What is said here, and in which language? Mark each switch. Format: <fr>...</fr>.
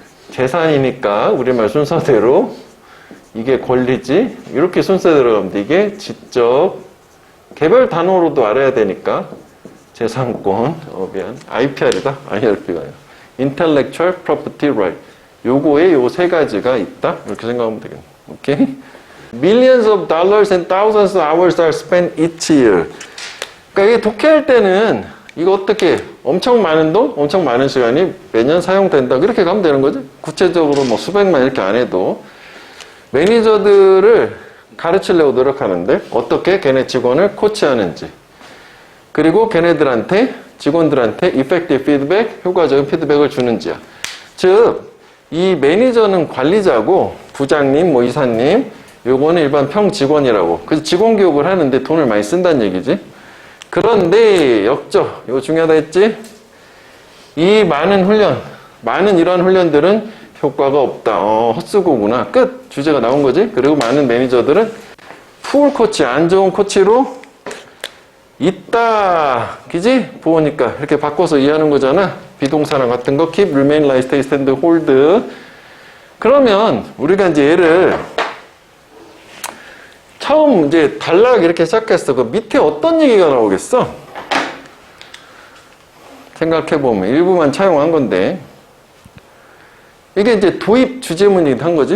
<ko>재산이니까 우리말 순서대로 이게 권리지. 이렇게 순서대로 가면 돼. 이게 지적. 개별 단어로도 알아야 되니까. 재산권. 미안. IPR이다. IRP가 아니라.</ko> <en>Intellectual Property Right.</en> <ko>요거에 요 세 가지가 있다. 이렇게 생각하면 되겠네. 오케이?</ko> <en>Millions of dollars and thousands of hours are spent each year.</en> <ko>그러니까 이게 독해할 때는 이거 어떻게 엄청 많은 돈, 엄청 많은 시간이 매년 사용된다. 그렇게 가면 되는 거지. 구체적으로 뭐 수백만 이렇게 안 해도 매니저들을 가르치려고 노력하는데 어떻게 걔네 직원을 코치하는지 그리고 걔네들한테 직원들한테 effective feedback, 효과적인 피드백을 주는지야. 즉, 이 매니저는 관리자고 부장님, 뭐 이사님, 요거는 일반 평 직원이라고. 그래서 직원 교육을 하는데 돈을 많이 쓴다는 얘기지. 그런데 역적, 이거 중요하다 했지? 이 많은 훈련, 많은 이러한 훈련들은 효과가 없다. 헛수고구나. 끝. 주제가 나온 거지. 그리고 많은 매니저들은 풀 코치, 안 좋은 코치로 있다. 그지? 보니까 이렇게 바꿔서 이해하는 거잖아. 비동사랑 같은 거</ko> <en>keep, remain, lie, stay, stand, hold.</en> <ko>그러면 우리가 이제 얘를 처음 이제 단락 이렇게 시작했어. 그 밑에 어떤 얘기가 나오겠어? 생각해보면 일부만 차용한 건데 이게 이제 도입 주제문이긴 한 거지.</ko>